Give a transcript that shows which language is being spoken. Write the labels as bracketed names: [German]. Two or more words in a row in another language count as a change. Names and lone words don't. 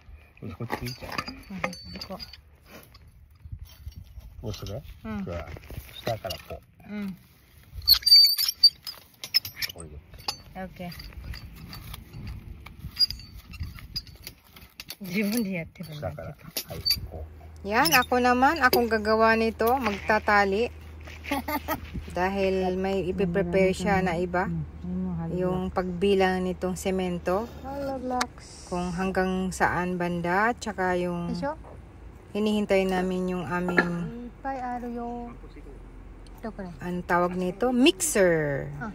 [Japanese] こっちいいじゃん。こうする？下からこう。これで。オッケー。自分でやってるんだけど。はい、 [Filipino] こう。Yan, ako naman, akong gagawa nito, magtatali. Dahil may ipiprepare siya na iba. Yung pagbilang nitong semento. Kung hanggang saan banda. Tsaka yung hinihintay namin yung aming ang tawag nito, mixer.